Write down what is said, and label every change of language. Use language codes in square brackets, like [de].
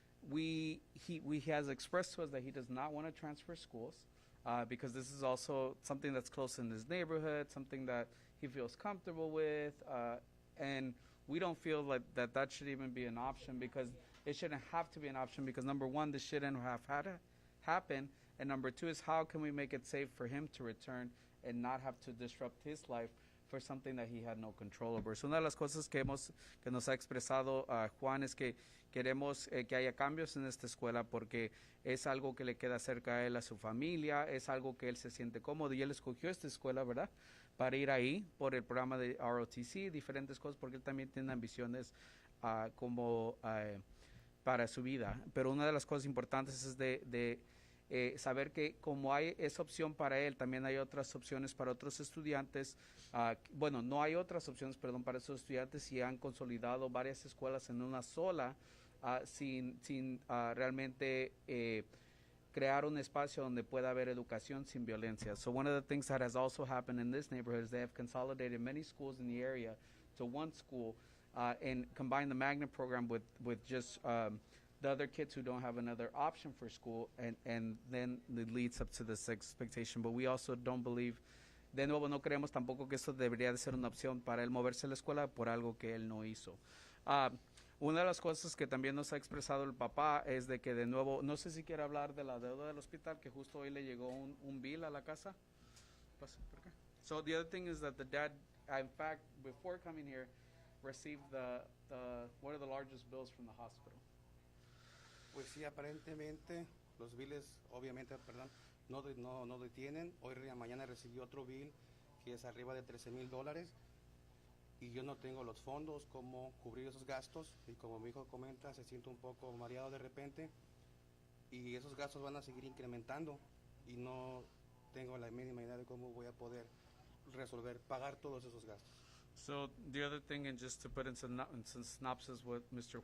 [en] He has expressed to us that he does not want to transfer schools because this is also something that's close in his neighborhood, something that he feels comfortable with, and we don't feel like that should even be an option, because it shouldn't have to be an option, because number one, this shouldn't have had to happen, and number two is how can we make it safe for him to return and not have to disrupt his life for something that he had no control over. [es] So una de las cosas que nos ha expresado Juan es que queremos que haya cambios en esta escuela porque es algo que le queda cerca a él, a su familia, es algo que él se siente cómodo, y él escogió esta escuela, ¿verdad?, para ir ahí por el programa de ROTC, diferentes cosas, porque él también tiene ambiciones como para su vida. Pero una de las cosas importantes es saber que como hay esa opción para él, también hay otras opciones para otros estudiantes. Bueno, no hay otras opciones, perdón, para esos estudiantes y han consolidado varias escuelas en una sola sin realmente crear un espacio donde pueda haber educación sin violencia. [en] So one of the things that has also happened in this neighborhood is they have consolidated many schools in the area to one school and combined the magnet program with just the other kids who don't have another option for school, and then it leads up to this expectation. But we also don't believe, [es] de nuevo, no creemos tampoco que eso debería de ser una opción para él moverse a la escuela por algo que él no hizo. Una de las cosas que también nos ha expresado el papá es de que de nuevo, no sé si quiere hablar de la deuda del hospital, que justo hoy le llegó un bill a la casa. Pasa, ¿por qué? [en] So the other thing is that the dad, in fact, before coming here, received one of the largest bills from the hospital. [es] Pues sí, aparentemente los biles, obviamente, perdón, no detienen. Hoy mañana recibí otro bill que es arriba de $13,000 y yo no tengo los fondos como cubrir esos gastos, y como mi hijo comenta, se siente un poco mareado de repente y esos gastos van a seguir incrementando y no tengo la mínima idea de cómo voy a poder pagar todos esos gastos. [en] So the other thing, and just to put in some synopsis with Mr.